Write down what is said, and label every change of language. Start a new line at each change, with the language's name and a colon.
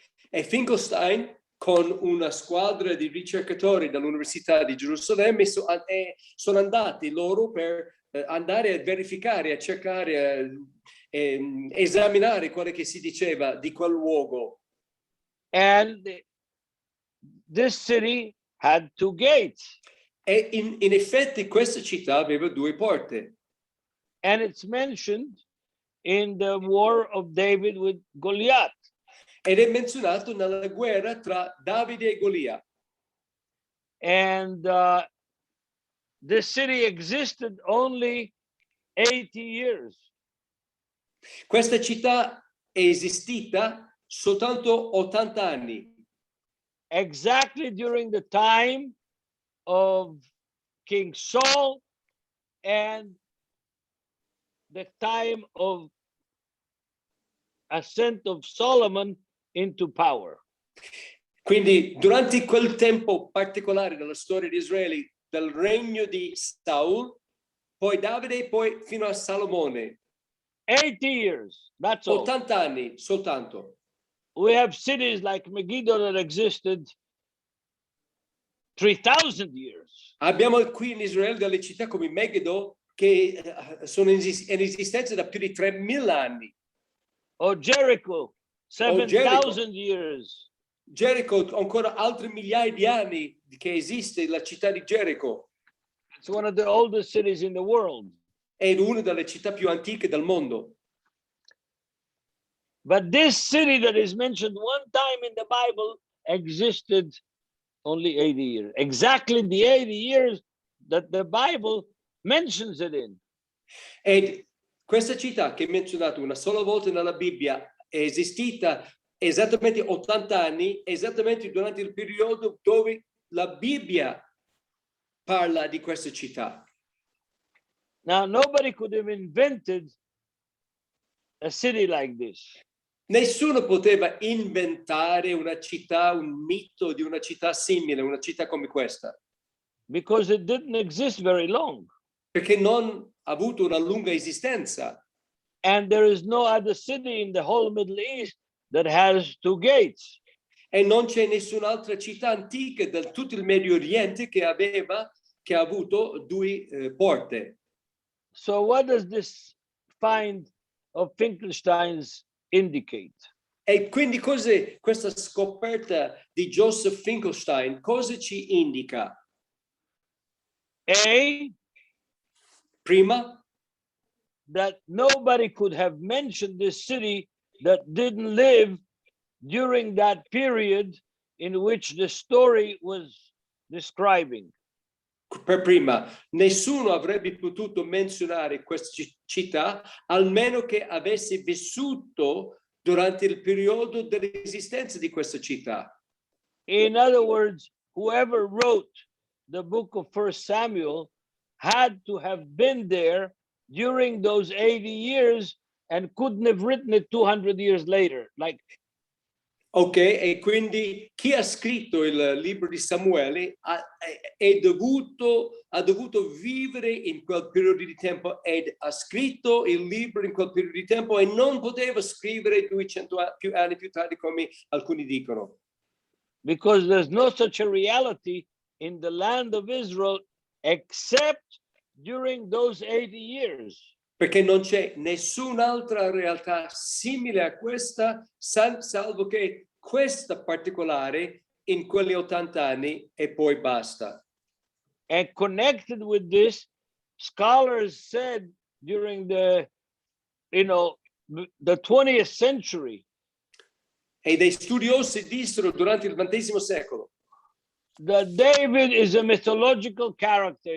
Italian: E Finkelstein con una squadra di ricercatori dall'Università di Gerusalemme sono andati loro per andare a verificare, a cercare, esaminare quello che si diceva di quel luogo.
English: And this city had 2 gates.
Italian: E in effetti questa città aveva 2 porte.
English: And it's mentioned in the war of David with Goliath.
Italian: Ed è menzionato nella guerra tra Davide e Golia.
English: And this city existed only 80 years.
Italian: Questa città è esistita soltanto 80 anni.
English: exactly during the time of King Saul and the time of ascent of Solomon into power.
Italian: Quindi durante quel tempo particolare della storia di Israele, dal regno di Saul, poi Davide, poi fino a Salomone.
English: 80 years, that's all.
Italian: 80 anni soltanto.
English: We have cities like Megiddo that existed 3,000 years.
Italian: Abbiamo qui in Israele delle città come Megiddo che sono in esistenza da più di 3.000 anni.
English: Or Jericho, 7,000 years.
Italian: Gerico, ancora altri migliaia di anni che esiste la città di Gerico.
English: It's one of the oldest cities in the world.
Italian: È una delle città più antiche del mondo.
English: But this city that is mentioned one time in the Bible existed only 80 years. Exactly the 80 years that the Bible mentions it in.
Italian: Ed questa città che è menzionata una sola volta nella Bibbia è esistita esattamente 80 anni, esattamente durante il periodo dove la Bibbia parla di questa città.
English: Now, nobody could have invented a city like this.
Italian: Nessuno poteva inventare una città, un mito di una città simile, una città come questa.
English: Because it didn't exist very long.
Italian: Perché non ha avuto una lunga esistenza.
English: And there is no other city in the whole Middle East that has 2 gates.
Italian: E non c'è nessun'altra città antica del tutto il Medio Oriente che ha avuto 2 porte.
English: So what does this find of Finkelstein's indicate?
Italian: E quindi questa scoperta di Joseph Finkelstein cosa ci indica? Prima,
English: that nobody could have mentioned this city that didn't live during that period in which the story was describing.
Italian: Per prima, nessuno avrebbe potuto menzionare questa città almeno che avesse vissuto durante il periodo dell'esistenza di questa città.
English: In other words, whoever wrote the book of 1 Samuel had to have been there during those 80 years and couldn't have written it 200 years later.
Italian: Ok, e quindi chi ha scritto il libro di Samuele ha dovuto vivere in quel periodo di tempo ed ha scritto il libro in quel periodo di tempo e non poteva scrivere 200 anni più tardi come alcuni dicono.
English: Because there's no such a reality in the land of Israel except during those 80 years.
Italian: Perché non c'è nessun'altra realtà simile a questa, salvo che questa particolare in quegli 80 anni e poi basta.
English: And connected with this, scholars said during the 20th century.
Italian: E dei studiosi dissero durante il XX secolo
English: that David is a mythological character.